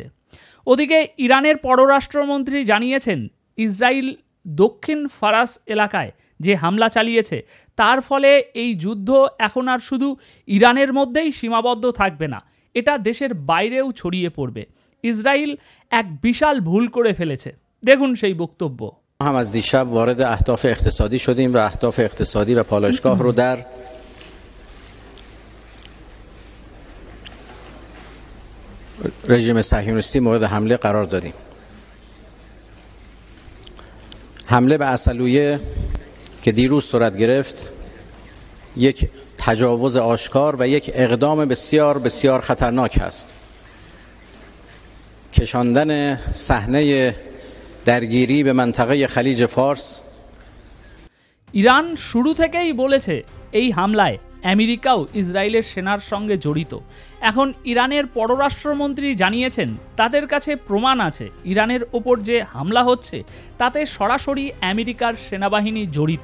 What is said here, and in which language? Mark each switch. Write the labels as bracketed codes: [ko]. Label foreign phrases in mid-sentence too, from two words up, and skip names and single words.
[bn] ওদিকে ইরানের পররাষ্ট্রমন্ত্রী জানিয়েছেন, ইসরায়েল দক্ষিণ ফারাস এলাকায় যে হামলা চালিয়েছে, তার ফলে এই যুদ্ধ এখন আর শুধু ইরানের মধ্যেই সীমাবদ্ধ থাকবে না, এটা দেশের বাইরেও ছড়িয়ে পড়বে। ইসরায়েল এক বিশাল ভুল করে ফেলেছে। দেখুন সেই বক্তব্য। [fa] هم از دیشب وارد اهداف اقتصادی شدیم و اهداف اقتصادی و پالایشگاه رو در رژیم صهیونیستی مورد حمله قرار دادیم. حمله به عسلویه که دیروز صورت گرفت یک تجاوز آشکار و یک اقدام بسیار بسیار خطرناک است. کشاندن صحنه درگیری به منطقه خلیج فارس। [bn] ইরান শুরু থেকেই বলেছে এই হামলায় আমেরিকাও ইসরায়েলের সেনার সঙ্গে জড়িত। এখন ইরানের পররাষ্ট্রমন্ত্রী জানিয়েছেন তাদের কাছে প্রমাণ আছে ইরানের ওপর যে হামলা হচ্ছে তাতে সরাসরি আমেরিকার সেনাবাহিনী জড়িত।